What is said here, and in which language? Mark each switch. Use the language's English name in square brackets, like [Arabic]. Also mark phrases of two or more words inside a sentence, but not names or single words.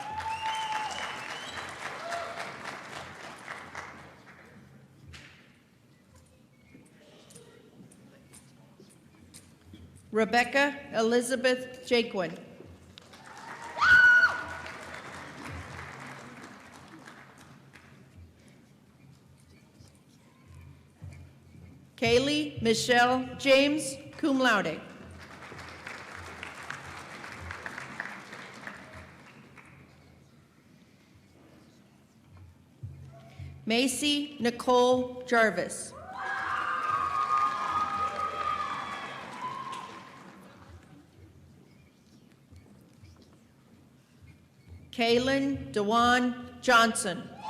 [English] Rebecca Elizabeth Jaquin. Kaylee Michelle James, [Latin] cum laude. [English] Macy Nicole Jarvis. Kaylin Dewan Johnson.